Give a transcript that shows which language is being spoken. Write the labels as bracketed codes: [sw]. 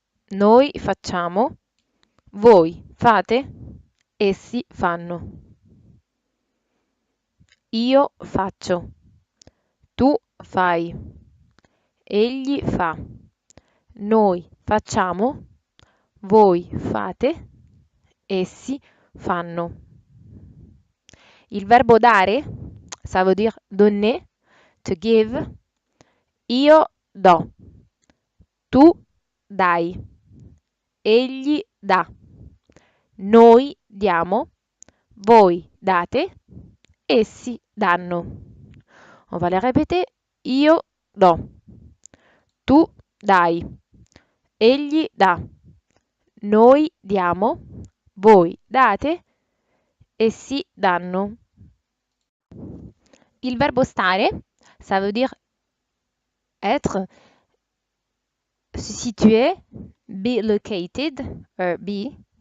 [it] Noi facciamo, voi fate, essi fanno. Io faccio, tu fai, egli fa. Noi facciamo, voi fate, essi fanno. Il verbo dare, [fr] ça veut dire donner, [en] to give. [it] Io do, tu dai, egli dà. Noi diamo, voi date, essi danno. [fr] On va les répéter. [it] Io do, tu dai, egli dà. Noi diamo, voi date, essi danno. Il verbo stare, [fr] ça veut dire être, se situer, [en] be located, be.